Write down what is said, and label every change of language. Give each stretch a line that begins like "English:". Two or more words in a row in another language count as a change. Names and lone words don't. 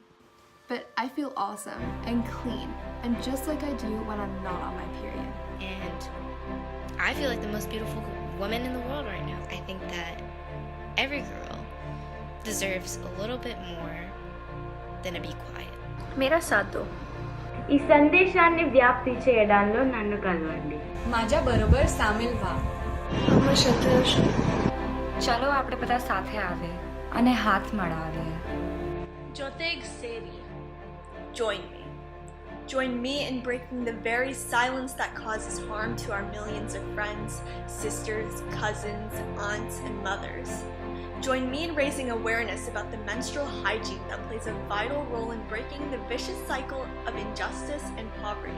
English: But I feel awesome and clean, and just like I do when I'm not on my period. And I feel like the most beautiful woman in the world right now. I think that every girl deserves a little bit more than to be quiet.
Hindi: मेरा साथ दो.
Telugu: ఈ సందేశాన్ని వ్యాప్తి చేయడంలో నన్ను కలవండి.
Marathi: माझ्या बरोबर सामील व्हा.
Gujarati: ચલો આપણે બધા સાથે આવે અને હાથ મળાવીએ. Joteg Seri.
English: Join me. Join me in breaking the very silence that causes harm to our millions of friends, sisters, cousins, aunts, and mothers. Join me in raising awareness about the menstrual hygiene that plays a vital role in breaking the vicious cycle of injustice and poverty.